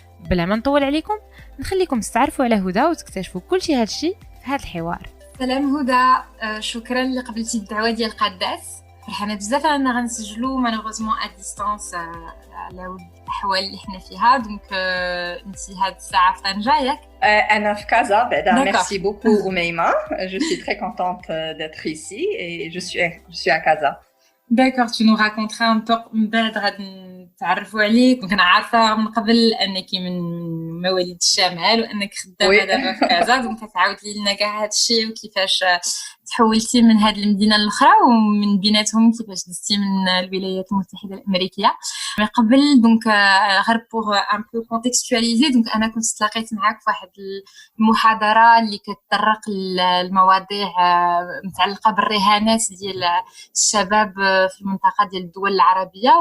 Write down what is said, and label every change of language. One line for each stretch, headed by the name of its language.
Arabic: بلا ما نطول عليكم نخليكم تستعرفوا على هدى وتكتشفوا كل شيء هادشي في هذا الحوار. سلام هدى، شكرا اللي قبلتي الدعوه ديال قادات. فرحانه بزاف انا غنسجلوا
French: مالوغوزمون ا ديستانس
Arabic: على الاحوال اللي حنا فيها. دونك انت هاد الساعه في طنجه ياك؟ انا في كازا بعدا.
French: ميرسي بوكو
Arabic: أميمة.
French: Je suis très contente d'être ici et je suis à Casa. D'accord, tu nous raconteras un peu
Arabic: من بعد غادي نتعرفوا عليك. كنا عارفه من قبل انك من مواليد الشمال وانك خدامه دابا في كازا. دونك تعاود لنا كاع هذا الشيء وكيفاش تحولتي من هذه المدينه الاخرى ومن بيناتهم كيفاش دزتي من الولايات المتحده الامريكيه. من قبل دونك غير
French: بوغ ان بو كونتكستواليزي،
Arabic: دونك انا كنت تلاقيت معاك في واحد المحاضره اللي كتطرق للمواضيع متعلقه بالرهانات ديال الشباب في المنطقه ديال الدول العربيه.